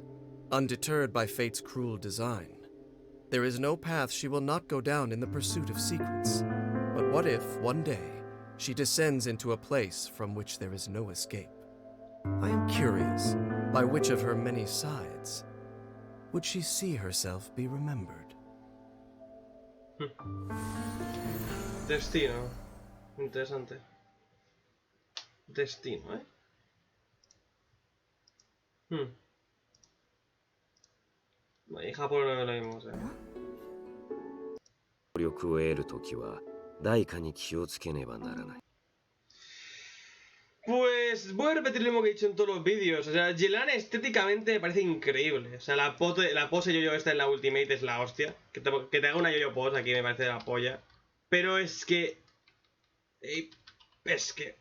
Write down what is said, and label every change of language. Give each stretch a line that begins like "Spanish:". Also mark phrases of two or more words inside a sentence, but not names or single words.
English: Undeterred by fate's cruel design, there is no path she will not go down in the pursuit of secrets. But what if, one day, she descends into a place from which there is no escape? I am curious, by which of her many sides would she see herself be remembered?
Spanish: Destino. Interesante. Destino, En Japón no lo vimos,
Japanese: 力を得るときは代価に気をつけねばならない。
Spanish: Pues voy a repetir lo mismo que he dicho en todos los vídeos. O sea, Yelan estéticamente me parece increíble. O sea, la pose yo-yo esta en la Ultimate es la hostia. Que te haga una
English: yo-yo pose
Spanish: aquí me parece la polla. Pero es que... Es que...